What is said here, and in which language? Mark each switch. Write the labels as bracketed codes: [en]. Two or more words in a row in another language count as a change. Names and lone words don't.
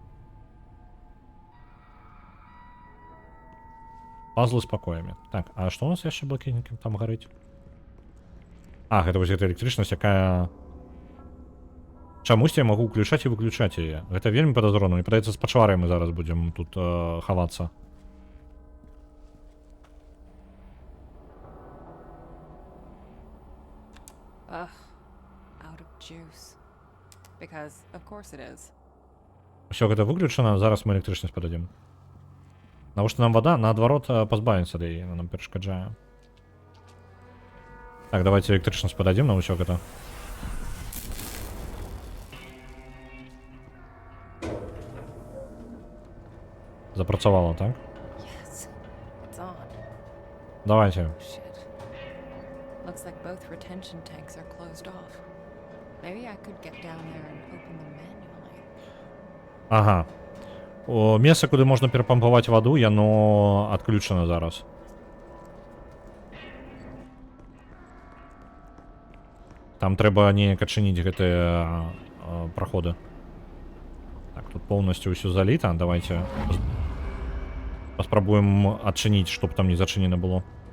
[be] Пазлы з пакоямі. Так, а што у нас яшчэ блакітненькім там гарыць? Гэта вось гэта электрычнасць, якая... Чамусьці я магу ўключаць і выключаць яе. Гэта вельмі падазрона. Мне падаецца, з пачварай мы зараз будзем тут хавацца. [en] Out of juice. Because, of course it is. [be] Усё гэта выключана, зараз мы электрычнасць пададзім. Навошта нам вада? Наадварот, пазбавіцца ад яе, нам перашкаджае. Так, давайте электрычнасць пададзім на ўсё гэта. Запрацавала, так? [en] Yes, it's on. [be] Давайте. [en] Shit. Looks like both retention tanks are closed off. Maybe I could get down there and open them manually. [be] Ага. Месца, куды можна перапампаваць ваду, яно адключана зараз. Там трэба неяк адчыніць гэтыя праходы. Так, тут поўнасцю ўсё заліта. Давайте паспрабуем адчыніць, чтоб там не зачынена было.